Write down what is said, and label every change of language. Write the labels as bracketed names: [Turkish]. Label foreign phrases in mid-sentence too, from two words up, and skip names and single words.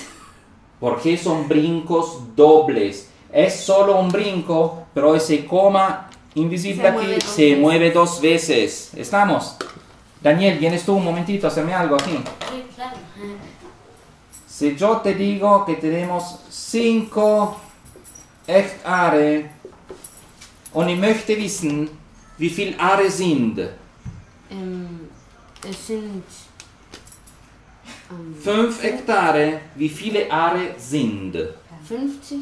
[Spanish] Porque son brincos dobles. Es solo un brinco, pero ese coma invisible aquí se mueve 2 veces. ¿Estamos? Daniel, ¿vienes tú un momentito a hacerme algo aquí? Sí, claro. Si yo te digo que tenemos [German] 5 Hektare und ich möchte wissen, wie viel Are sind. Es sind 5 Hektare, wie viele Are sind? 50.